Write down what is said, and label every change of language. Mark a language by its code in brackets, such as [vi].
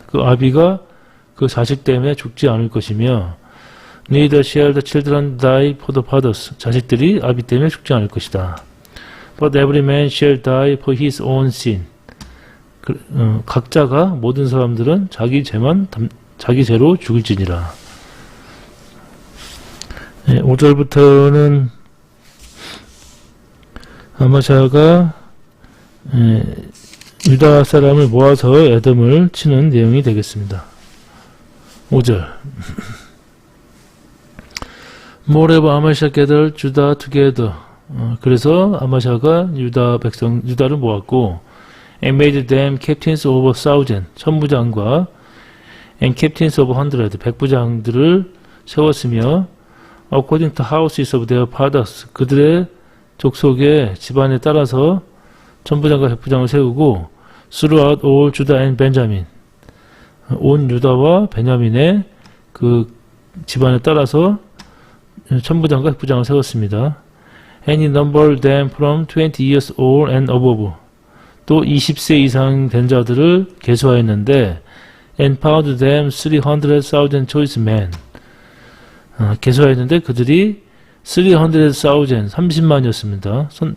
[ko] 그 아비가 그 자식 때문에 죽지 않을 것이며, [en] neither shall the children die for the fathers. [ko] 자식들이 아비 때문에 죽지 않을 것이다. [en] But every man shall die for his own sin. [ko] 각자가, 모든 사람들은 자기 죄로 죽을지니라. 5절부터는 아마샤가 유다 사람을 모아서 에돔을 치는 내용이 되겠습니다. 5절. [en] Moreover, Amasha gathered Judah together. [ko] 그래서 아마샤가 유다를 모았고, [en] and made them captains of 1,000, [ko] 천부장과 [en] and captains of 100, [ko] 백부장들을 세웠으며, [en] according to houses of their fathers, [ko] 그들의 족속의 집안에 따라서 천부장과 백부장을 세우고, [en] throughout all Judah and Benjamin, [ko] 온 유다와 베냐민의 그 집안에 따라서 천부장과 백부장을 세웠습니다. [en] And he numbered them from 20 years old and above. [ko] 또 20세 이상 된 자들을 계수하였는데, [en] and found them 300,000 choice men. [ko] 계수하였는데 그들이 300,000, 30만이었습니다.